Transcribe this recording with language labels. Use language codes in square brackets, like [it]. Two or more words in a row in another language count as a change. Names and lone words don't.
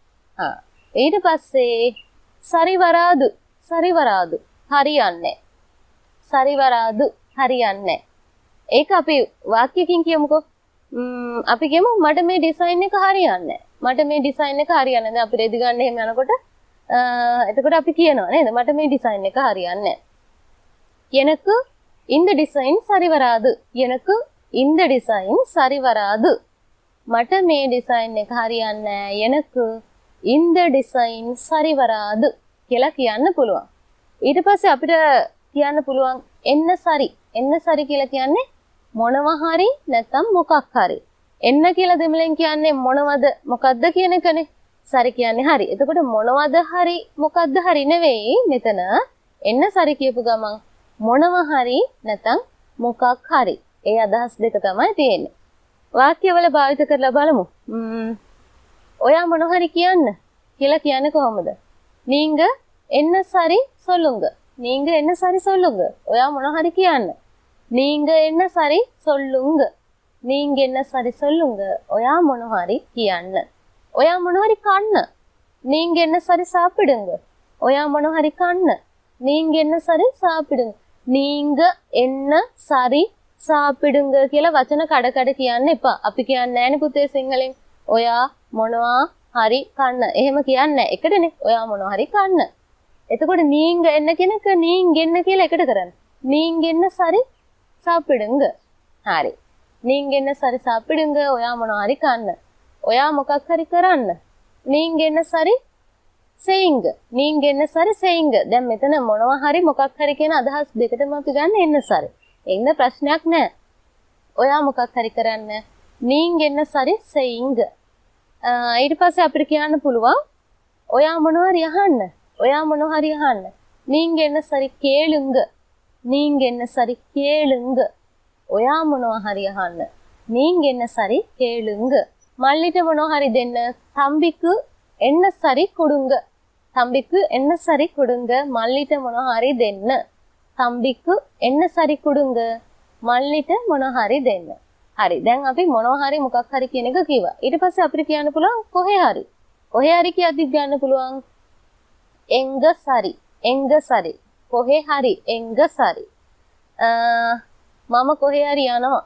[si] ඊට පස්සේ සරිවරාදු. සරිවරාදු හරියන්නේ. සරිවරාදු හරියන්නේ. ඒක අපි වාක්‍යකින් කියමුකෝ. අපි කියමු මට මේ ඩිසයින් එක හරියන්නේ. මට මේ ඩිසයින් එක හරියන්නේ. දැන් අපි රෙදි ගන්න එහෙම යනකොට එතකොට අපි කියනවා නේද? මට මේ ඩිසයින් එක හරියන්නේ. [ta] எனக்கு இந்த டிசைன் சரி வராது. எனக்கு இந்த டிசைன் சரி வராது. [si] මට මේ ඩිසයින් එක හරියන්නේ නැහැ. [ta] எனக்கு இந்த டிசைன் சரி வராது [si] කියලා කියන්න පුළුවන්. ඊට පස්සේ අපිට කියන්න පුළුවන් [ta] என்ன சரி. என்ன சரி [si] කියලා කියන්නේ මොනවා හරි නැත්නම් මොකක් හරි. එන්න කියලා දෙමළෙන් කියන්නේ මොනවද මොකද්ද කියන එකනේ. සරි කියන්නේ හරි. එතකොට මොනවද හරි මොකද්ද හරි නෙවෙයි මෙතන. [ta] என்ன சரி [si] කියපු ගමන් මොනවා හරි නැත්නම් මොකක් හරි. ඒ අදහස් දෙක තමයි තියෙන්නේ. වාක්‍යවල භාවිත කරලා බලමු. ඔයා මොන හරි කියන්න කියලා කියන්නේ කොහොමද? [ta] நீங்க என்ன சரி சொல்லுங்க. நீங்க என்ன சரி சொல்லுங்க. [si] ඔයා මොන හරි කියන්න. [ta] நீங்க என்ன சரி சொல்லுங்க. நீங்க என்ன சரி சொல்லுங்க. [si] ඔයා මොන හරි කියන්න. ඔයා මොන හරි කන්න. [ta] நீங்க என்ன சரி சாப்பிடுங்க. [si] ඔයා මොන හරි කන්න. [ta] நீங்க என்ன சரி சாப்பிடுங்க. நீங்க என்ன சரி சாப்பிடுங்க [si] කියලා වචන කඩ කඩ කියන්න එපා. අපි කියන්නේ නෑනේ පුතේ සිංහලෙන්. ඔයා මොනවා හරි කන්න. එහෙම කියන්නේ නෑ. එකටනේ. ඔයා මොනවා හරි කන්න. එතකොට [ta] நீங்க என்ன [si] කියන එක [ta] நீங்க என்ன [si] කියලා එකට කරන්න. [ta] நீங்க என்ன சரி சாப்பிடுங்க. හරි. நீங்க என்ன சரி சாப்பிடுங்க. [si] ඔයා මොනවා හරි කන්න. ඔයා මොකක් හරි කරන්න. [ta] நீங்க என்ன சரி செய்யுங்க. நீங்க என்ன சரி செய்யுங்க. [si] දැන් මෙතන මොනවා හරි මොකක් හරි කියන අදහස් දෙකටම අපි ගන්න [ta] என்ன சரி. [si] එන්න ප්‍රශ්නයක් නෑ. ඔයා මොකක් හරි කරන්න. [ta] நீங்க என்ன சரி செய்யுங்க. [si] ඊට පස්සේ අපිට කියන්න පුළුවන් ඔයා මොනවා හරි අහන්න. ඔයා මොනවා හරි අහන්න. [ta] நீங்க என்ன சரி கேளுங்க. நீங்க என்ன சரி கேளுங்க. [si] ඔයා මොනවා හරි අහන්න. [ta] நீங்க என்ன சரி கேளுங்க. [si] මල්ලිට මොනවා හරි දෙන්න. [ta] තම්බිக்கு என்ன சரி கொடுங்க. தம்பிக்கு என்ன சரி கொடுங்க. [si] මල්ලිට මොනවා හරි දෙන්න. [ta] තම්බිக்கு என்ன சரி கொடுங்க. [si] මල්ලිට මොනවා හරි දෙන්න. හරි. දැන් අපි මොනවා හරි මොකක් හරි කියන එක කිව්වා. ඊට පස්සේ අපිට කියන්න පුළුවන් කොහේ හරි. කොහේ හරි කියද්දි ගන්න පුළුවන් [ta] எங்க சரி. எங்க சரி. [si] කොහේ හරි [ta] எங்க சரி. [si] මම කොහේ හරි යනවා.